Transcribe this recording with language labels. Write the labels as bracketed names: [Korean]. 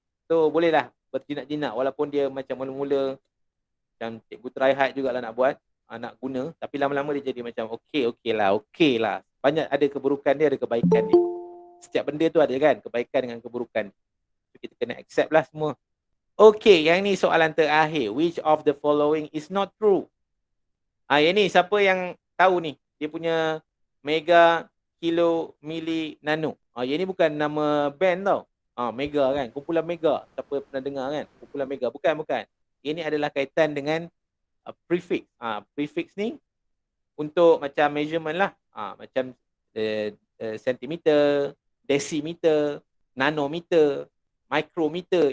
[Malay] So bolehlah berjinak-jinak walaupun dia macam mula-mula macam cikgu [English] try hard [Malay] jugalah nak buat, nak guna. Tapi lama-lama dia jadi macam okey lah. Banyak ada keburukan dia, ada kebaikan dia. Setiap benda tu ada kan kebaikan dengan keburukan. So kita kena accept lah semua. Okey, yang ni soalan terakhir. [English] Which of the following is not true? [Malay] Yang ni siapa yang tahu ni? Dia punya mega, kilo, mili, nano. Yang ni bukan nama band tau. Mega kan. Kumpulan mega. Siapa pernah dengar kan? Kumpulan mega. Bukan. Ini adalah kaitan dengan prefix. Prefix ni untuk macam measurement lah. Macam sentimeter, desimeter, nanometer. Mikrometer.